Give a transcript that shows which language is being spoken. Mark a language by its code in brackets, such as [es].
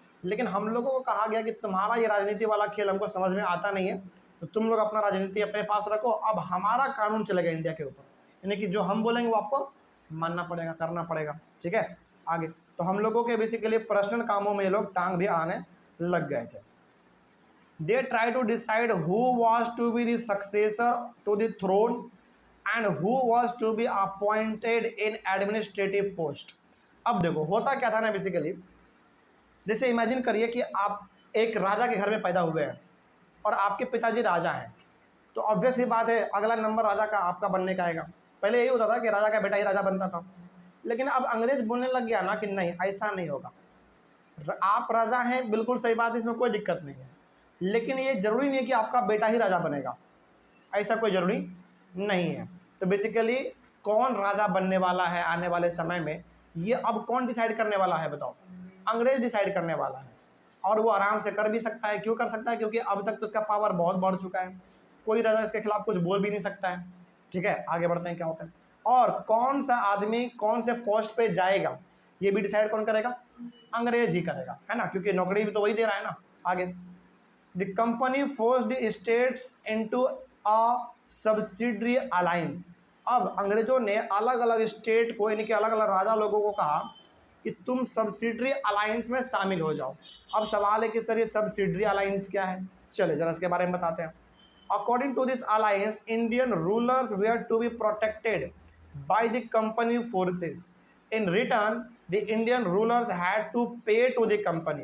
[hi] लेकिन हम लोगों को कहा गया कि तुम्हारा ये राजनीति वाला खेल हमको समझ में आता नहीं है, तो तुम लोग अपना राजनीति अपने पास रखो, अब हमारा कानून चलेगा इंडिया के ऊपर, यानी कि जो हम बोलेंगे वो आपको मानना पड़ेगा, करना पड़ेगा। ठीक है, आगे तो हम लोगों के बेसिकली पर्सनल कामों में ये लोग टांग भी आने लग गए थे। [en] They try to decide who was to be the successor to the throne and who was to be appointed in administrative post। [hi] अब देखो होता क्या था ना, बेसिकली जैसे इमेजिन करिए कि आप एक राजा के घर में पैदा हुए हैं और आपके पिताजी राजा हैं, तो ऑब्वियस ही बात है अगला नंबर राजा का आपका बनने का आएगा। पहले यही होता था कि राजा का बेटा ही राजा बनता था, लेकिन अब अंग्रेज बोलने लग गया ना कि नहीं ऐसा नहीं होगा, आप राजा हैं, बिल्कुल सही बात है, इसमें कोई दिक्कत नहीं है, लेकिन ये जरूरी नहीं है कि आपका बेटा ही राजा बनेगा, ऐसा कोई ज़रूरी नहीं है। तो बेसिकली कौन राजा बनने वाला है आने वाले समय में, ये अब कौन डिसाइड करने वाला है बताओ? अंग्रेज डिसाइड करने वाला है। और वो आराम से कर भी सकता है। क्यों कर सकता है? क्योंकि अब तक तो उसका पावर बहुत बढ़ चुका है, कोई राजा इसके खिलाफ कुछ बोल भी नहीं सकता है। ठीक है, आगे बढ़ते हैं क्या होता है। और कौन सा आदमी कौन से पोस्ट पे जाएगा ये भी डिसाइड कौन करेगा? अंग्रेज ही करेगा, है ना, क्योंकि नौकरी भी तो वही दे रहा है ना। आगे [en] The company forced the states into a subsidiary alliance। [hi] अब अंग्रेजों ने अलग अलग स्टेट को, यानी कि अलग अलग राजा लोगों को कहा कि तुम सब्सिडरी अलायंस में शामिल हो जाओ। अब सवाल है कि सर ये सब्सिडरी अलायंस क्या है? चले जरा इसके बारे में बताते हैं। [en] According to this alliance Indian rulers were to be protected by the company forces, in return the Indian rulers had to pay to the company.